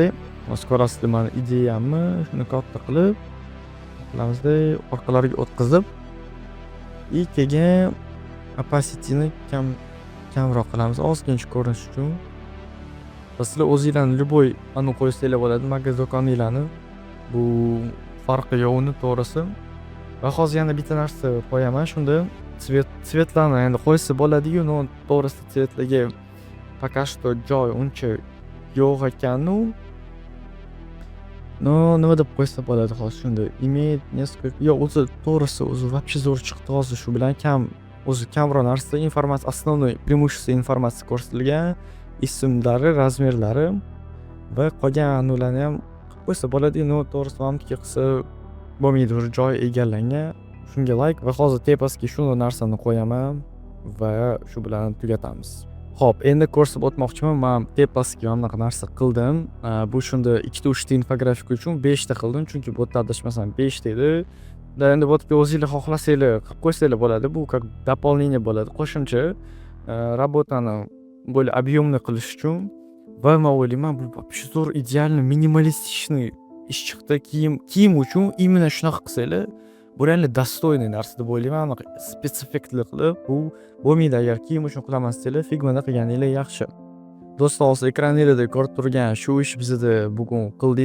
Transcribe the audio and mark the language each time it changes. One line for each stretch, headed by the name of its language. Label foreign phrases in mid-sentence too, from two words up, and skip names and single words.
Uzbek: Hozir ko'rasizlar meni ideyamni. Shuni katta qilib qilamiz-da, orqalariga o'tkazib, и keyin opacityni kamroq qilamiz, ozgina ko'rinish uchun. Sizlar o'zingizlarni любой anu qo'ysanglar bo'ladi, magaz do'koninglarni. Bu farqi yo'qni to'g'risi. Va hozir yana bitta narsa qo'yaman. Shunda tsvetlarni endi qo'ysa bo'ladi-yu, no to'g'risi tsvetlarga
Russian: пока что
Uzbek: joy uncha yo'q ekan-u. No, nima deb qo'ysa bo'ladi hozir shunda.
Russian: Имеет несколько
Uzbek: yo'q, o'zi to'g'risi o'zi вообще zo'r chiqdi hozir shu bilan kamroq narsa informatsiya,
Russian: основной преимущество
Uzbek: informatsiya ko'rsatilgan, ismlari, razmerlari va qolgan ularni ham qilib qo'ysa bo'ladi. No, to'g'risi manimniki qilsa bo'lmaydi, уже joy egallangan. Shunga like va hozir tepasiga shu narsani qo'yaman va shu bilan tugatamiz. Xo'p, endi ko'rsatib o'tmoqchiman. Men tepasiga mana bunaqa narsa qildim. Bu shunda 2-3 ta infografika uchun 5 ta qildim, chunki bu yerda adashmasam 5 ta edi. Endi bu yerga o'zingizlar xohlasanglar qilib qo'ysanglar bo'ladi. Bu
Russian: как дополнение
Uzbek: bo'ladi, qo'shimcha работani
Russian: более объемный
Uzbek: qilish uchun. Va men o'ylayman, bu вообще zo'r, idealniy, minimalistichniy ish chiqdi. Kiyim uchun именно shunaqa qilsanglar, bu
Russian: reально достойный
Uzbek: narsa deb o'ylayman. Spetsifikli qilib, bu bo'lmaydi. Agar kiyim uchun qilaman desanglar, figmada qilganinglar yaxshi. Do'stlar, hozir ekraningizda ko'rib turgan shu ish bizda bugun qildik.